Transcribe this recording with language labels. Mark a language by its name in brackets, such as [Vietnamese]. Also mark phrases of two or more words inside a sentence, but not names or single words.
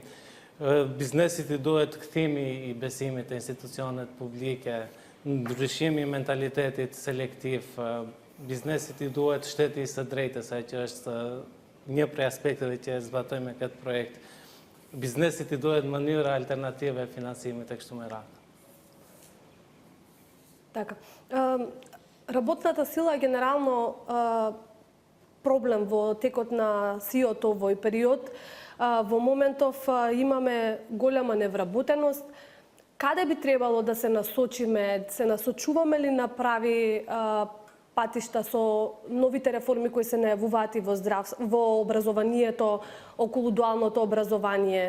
[Albanian] Biznesit i duhet kthimi i besimit e institucionet publike, ndryshimi i mentalitetit selektiv, biznesit i duhet shteti së drejtës, që është një prej aspekteve që zbatojmë me këtë projekt. Biznesit i duhet mënyra alternative e finansimit e kështu me radhë. [Macedonian] Така. Работната сила е генерално проблем во текот на сиот овој период. Во моментов имаме голема невработеност. Каде би требало да се насочиме? Се насочуваме ли на прави патишта со новите реформи кои се најавуваат и во образованието, околу дуалното образование?